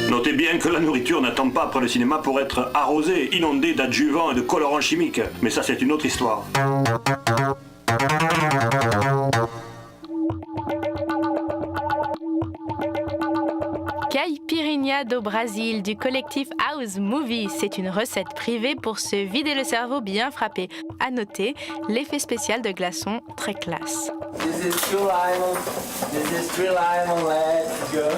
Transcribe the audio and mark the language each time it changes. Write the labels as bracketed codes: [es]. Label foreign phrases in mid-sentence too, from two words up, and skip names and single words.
[fr] Notez bien que la nourriture n'attend pas après le cinéma pour être arrosée, inondée d'adjuvants et de colorants chimiques. Mais ça, c'est une autre histoire. Caipirinha do Brasil du collectif House Movie. C'est une recette privée pour se vider le cerveau bien frappé. À noter, l'effet spécial de glaçons très classe. [en] This is true lemon. This is true lemon. Let's go.